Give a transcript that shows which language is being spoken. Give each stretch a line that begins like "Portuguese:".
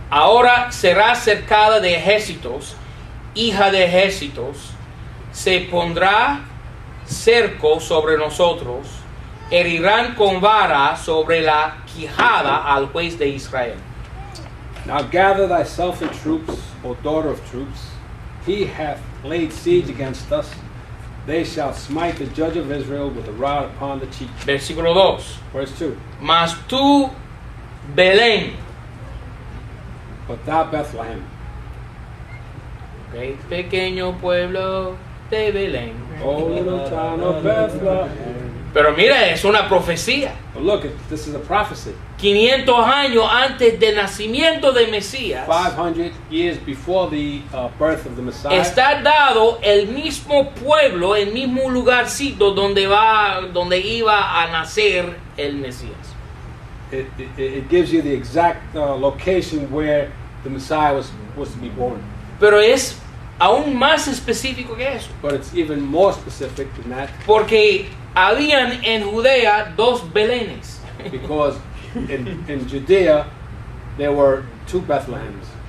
Spanish: Ahora será cercada de ejércitos, hija de ejércitos, se pondrá cerco sobre nosotros, herirán con vara sobre la quijada al juez de Israel.
English: Now gather thyself in troops, O daughter of troops. He hath laid siege against us. They shall smite the judge of Israel with a rod upon the cheek.
Spanish: Versículo 2.
English: Verse 2.
Spanish: Mas tú, Belén,
English: But thou, Bethlehem,
Spanish: okay, pequeño pueblo de Belén.
English: O little town of Bethlehem.
Spanish: Pero mira, es una profecía.
English: But look, this is a prophecy.
Spanish: 500 años antes del nacimiento de Mesías,
English: 500 years before the birth of the Messiah.
Spanish: está dado el mismo pueblo, el mismo lugarcito donde iba a nacer el Mesías.
English: It gives you the exact location where the Messiah was to be born.
Spanish: Pero es aún más específico que eso,
English: But it's even more specific than that,
Spanish: porque habían en Judea 2 Belénes.
English: because in Judea there were 2 Bethlehems.